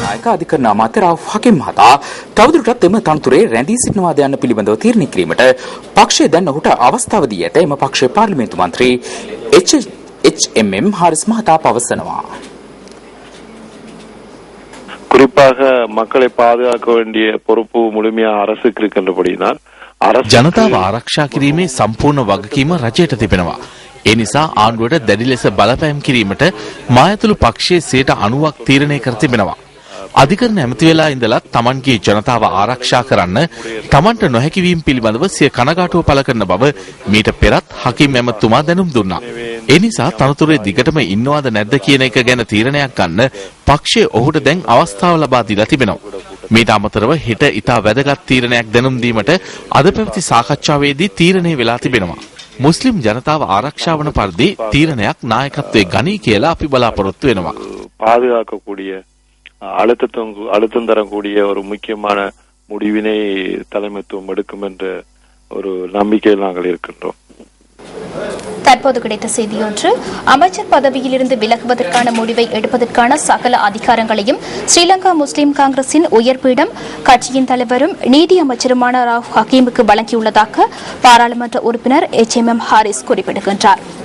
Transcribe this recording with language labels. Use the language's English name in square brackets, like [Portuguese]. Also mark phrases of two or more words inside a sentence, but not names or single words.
[Sinhala] අධිකරණ අමාත්‍ය රවුෆ් හකීම් මහතා තවදුරටත් එම තනතුරේ රැඳී සිටිනවාද යන්න පිළිබඳව තීරණය කිරීමට පක්ෂය දැන් ඔහුට අවස්ථාව දී ඇත. එම පක්ෂයේ පාර්ලිමේන්තු මන්ත්‍රී HMM ஹாரிஸ் මහතා පවසනවා. [Tamil] குறிப்பாக மக்களை பாதுகாக்க வேண்டிய பொறுப்பு முழுமையாக அரசுக்கு இருக்கின்றபடியினால் [Sinhala] ජනතාව ආරක්ෂා කිරීමේ සම්පූර්ණ වගකීම රජයට තිබෙනවා. ඒ නිසා ආණ්ඩුවට දැඩි ලෙස බලපෑම් කිරීමට මා ඇතුළු පක්ෂයේ 90% තීරණය කර තිබෙනවා. අධිකරණ ඇමති වෙලා ඉඳලා තමන්ගේ ජනතාව ආරක්ෂා කරන්න තමන්ට නොහැකි වීම පිළිබඳව සිය කනගාටුව පළ කරන බව මීට පෙරත් හකීම් ඇමතුමා දැනුම් දුන්නා. ඒ නිසා තනතුරේ දිගටම ඉන්නවද නැද්ද කියන එක ගැන තීරණයක් ගන්න පක්ෂය ඔහුට දැන් අවස්ථාව ලබා දීලා තිබෙනවා. මීට අමතරව හෙට ඉතා වැදගත් තීරණයක් දැනුම් දීමට අද පැවති සාකච්ඡාවේදී තීරණය වෙලා තිබෙනවා. මුස්ලිම් ජනතාව ආරක්ෂා වන පරිදි තීරණයක් නායකත්වයේ ගනී කියලා අපි බලාපොරොත්තු වෙනවා. [Tamil] பாதுகாக்கக்கூடிய அழுத்தம் தரக்கூடிய ஒரு முக்கியமான முடிவினை தலைமைத்துவம் எடுக்கும் என்ற ஒரு நம்பிக்கையில் நாங்கள் இருக்கின்றோம். தற்போது கிடைத்த செய்தியொன்று, அமைச்சர் பதவியிலிருந்து விலகுவதற்கான முடிவை எடுப்பதற்கான சகல அதிகாரங்களையும் ஸ்ரீலங்கா முஸ்லிம் காங்கிரசின் உயர்பீடம் கட்சியின் தலைவரும் நீதி அமைச்சருமான ரவுஃப் ஹக்கீமுக்கு வழங்கியுள்ளதாக பாராளுமன்ற உறுப்பினர் HMM ஹாரிஸ் குறிப்பிடுகின்றார்.